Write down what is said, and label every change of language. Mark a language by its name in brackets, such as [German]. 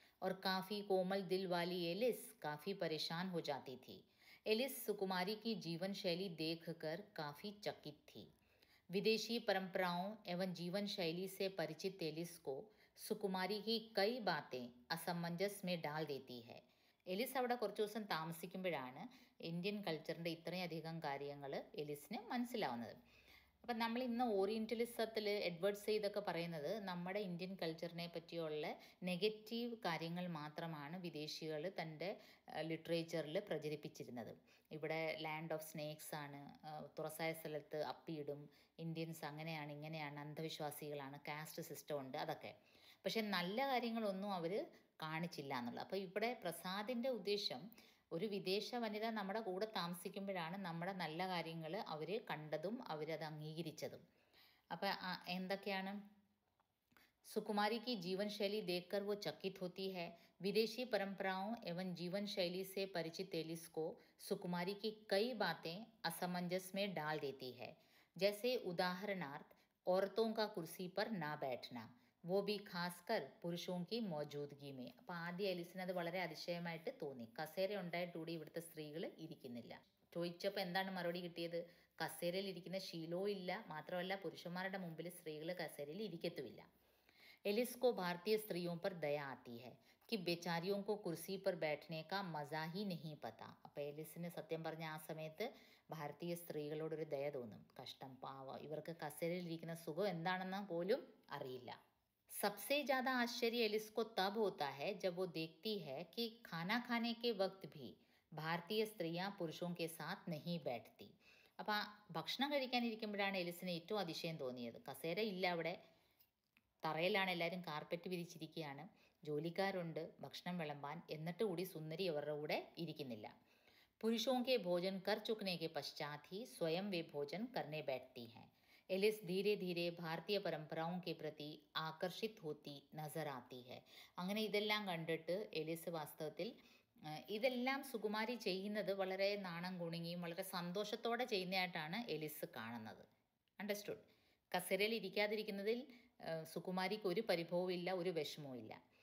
[Hindi] और काफ़ी कोमल दिल वाली एलिस काफ़ी परेशान हो जाती थी। एलिस सुकुमारी की जीवन शैली देखकर काफ़ी चकित थी। विदेशी परंपराओं एवं जीवन शैली से परिचित एलिस को സുകുമാരി की कई बातें असमंजस में डाल देती है. [Malayalam] എലിസ് അവിടെ കുറച്ച് ദിവസം താമസിക്കുമ്പോഴാണ് ഇന്ത്യൻ കൾച്ചറിൻ്റെ ഇത്രയധികം കാര്യങ്ങൾ എലിസിന് മനസ്സിലാവുന്നത്. അപ്പം നമ്മൾ ഇന്ന് ഓറിയൻ്റലിസത്തിൽ എഡ്വേർഡ് സെയ്ദൊക്കെ പറയുന്നത് നമ്മുടെ ഇന്ത്യൻ കൾച്ചറിനെ പറ്റിയുള്ള നെഗറ്റീവ് കാര്യങ്ങൾ മാത്രമാണ് വിദേശികൾ തൻ്റെ ലിറ്ററേച്ചറിൽ പ്രചരിപ്പിച്ചിരുന്നത്. ഇവിടെ ലാൻഡ് ഓഫ് സ്നേക്സ് ആണ്, തുറസായ സ്ഥലത്ത് അപ്പിയിടും, ഇന്ത്യൻസ് അങ്ങനെയാണ് ഇങ്ങനെയാണ്, അന്ധവിശ്വാസികളാണ്, കാസ്റ്റ് സിസ്റ്റം ഉണ്ട്, അതൊക്കെ. പക്ഷെ നല്ല കാര്യങ്ങളൊന്നും അവർ കാണിച്ചില്ല എന്നുള്ളത്. അപ്പോൾ ഇവിടെ പ്രസാദിൻ്റെ ഉദ്ദേശം ഒരു വിദേശ വനിത നമ്മുടെ കൂടെ താമസിക്കുമ്പോഴാണ് നമ്മുടെ നല്ല കാര്യങ്ങൾ അവർ കണ്ടതും അവരത് അംഗീകരിച്ചതും. അപ്പോൾ എന്തൊക്കെയാണ്? [Hindi] सुकुमारी की जीवन शैली देखकर वो चकित होती है. विदेशी परंपराओं एवं जीवन शैली से परिचित एलिस को सुकुमारी की कई बातें असमंजस में डाल देती है. जैसे उदाहरणार्थ औरतों का कुर्सी पर ना बैठना, वो भी खासकर पुरुषों की मौजूदगी में. [Malayalam] അപ്പോൾ ആദ്യം എലിസിന് അത് വളരെ അതിശയമായിട്ട് തോന്നി. കസേര ഉണ്ടായിട്ടുകൂടി ഇവിടുത്തെ സ്ത്രീകൾ ഇരിക്കുന്നില്ല. ചോദിച്ചപ്പോൾ എന്താണ് മറുപടി കിട്ടിയത്? കസേരയിൽ ഇരിക്കുന്ന ശീലവും ഇല്ല, മാത്രമല്ല പുരുഷന്മാരുടെ മുമ്പിൽ സ്ത്രീകൾ കസേരയിൽ ഇരിക്കത്തുമില്ല. [Hindi] एलिस को भारतीय स्त्रियों पर दया आती है कि बेचारियों को कुर्सी पर बैठने का मज़ा ही नहीं पता. [Malayalam] അപ്പോൾ എലിസിന് സത്യം പറഞ്ഞ ആ സമയത്ത് ഭാരതീയ സ്ത്രീകളോടൊരു ദയ തോന്നും. കഷ്ടം, പാവ, ഇവർക്ക് കസേരയിൽ ഇരിക്കുന്ന സുഖം എന്താണെന്ന് പോലും അറിയില്ല. [Hindi] सबसे ज़्यादा आश्चर्य एलिस को तब होता है जब वो देखती है कि खाना खाने के वक्त भी भारतीय स्त्रियां पुरुषों के साथ नहीं बैठती. [Malayalam] അപ്പോൾ ഭക്ഷണം കഴിക്കാനിരിക്കുമ്പോഴാണ് എലിസിന് ഏറ്റവും അതിശയം തോന്നിയത്. കസേര ഇല്ല അവിടെ, തറയിലാണ് എല്ലാവരും കാർപ്പറ്റ് വിരിച്ചിരിക്കുകയാണ്, ജോലിക്കാരുണ്ട് ഭക്ഷണം വിളമ്പാൻ, എന്നിട്ട് കൂടി സുന്ദരി അവരുടെ കൂടെ ഇരിക്കുന്നില്ല. [Hindi] पुरुषों के भोजन कर चुकने के पश्चात ही स्वयं वे भोजन करने बैठती हैं. एलिस धीरे धीरे भारतीय परंपराओं के प्रति आकर्षित होती नजर आती है. [Malayalam] അങ്ങനെ ഇതെല്ലാം കണ്ടിട്ട് എലിസ് വാസ്തവത്തിൽ ഇതെല്ലാം സുകുമാരി ചെയ്യുന്നത് വളരെ നാണം കുണുങ്ങിയും വളരെ സന്തോഷത്തോടെ ചെയ്യുന്നതായിട്ടാണ് എലിസ് കാണുന്നത്. അണ്ടർസ്റ്റുഡ്? കസേരയിൽ ഇരിക്കാതിരിക്കുന്നതിൽ സുകുമാരിക്ക് ഒരു പരിഭവവും ഇല്ല, ഒരു വിഷമവും ഇല്ല.